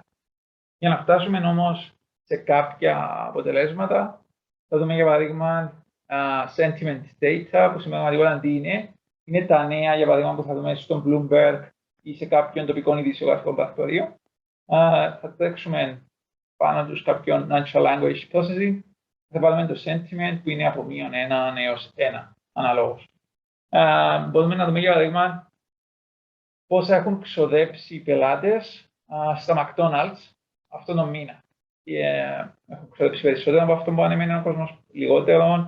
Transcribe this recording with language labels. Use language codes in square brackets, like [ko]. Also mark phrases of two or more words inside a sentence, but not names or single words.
[el] Για να φτάσουμε όμως σε κάποια αποτελέσματα, θα δούμε για παράδειγμα [en] sentiment data, [el] που σημαίνει ότι τι είναι. Είναι τα νέα, για παράδειγμα, που θα δούμε στον Bloomberg ή σε κάποιον τοπικό ειδησιογραφικό πρακτορείο. Θα τρέξουμε πάνω τους κάποιον [en] natural language processing [el] Θα βάλουμε το sentiment που είναι από -1 έως 1 αναλόγως. Μπορούμε να δούμε για παράδειγμα πόσα έχουν ξοδέψει οι πελάτες στα McDonald's αυτόν τον μήνα. Έχουν ξοδέψει περισσότερο από αυτό που ανέμενε ο κόσμος, λιγότερο.